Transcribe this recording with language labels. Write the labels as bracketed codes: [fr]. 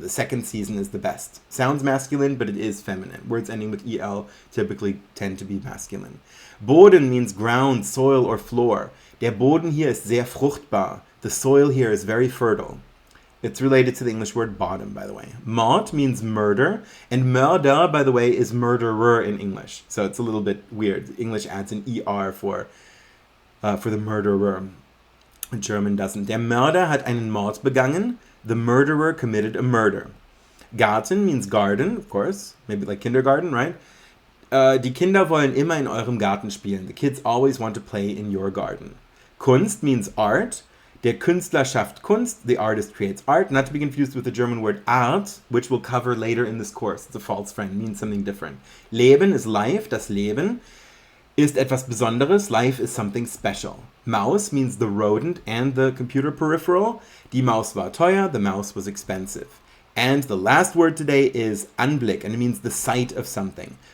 [en] The second season is the best. Sounds masculine, but it is feminine. Words ending with EL typically tend to be masculine. Boden means ground, soil, or floor. [de] Der Boden hier ist sehr fruchtbar. [en] The soil here is very fertile. It's related to the English word bottom, by the way. Mord means murder, and mörder, by the way, is murderer in English. So it's a little bit weird. English adds an ER for the murderer. German doesn't. [de] Der Mörder hat einen Mord begangen. [en] The murderer committed a murder. Garten means garden, of course. Maybe like kindergarten, right? [de] Die Kinder wollen immer in eurem Garten spielen. [en] The kids always want to play in your garden. Kunst means art. [de] Der Künstler schafft Kunst. [en] The artist creates art. Not to be confused with the German word Art, which we'll cover later in this course. It's a false friend. It means something different. Leben is life. [de] Das Leben ist etwas Besonderes. [en] Life is something special. Maus means the rodent and the computer peripheral. [de] Die Maus war teuer. [en] The mouse was expensive. And the last word today is Anblick, and it means the sight of something.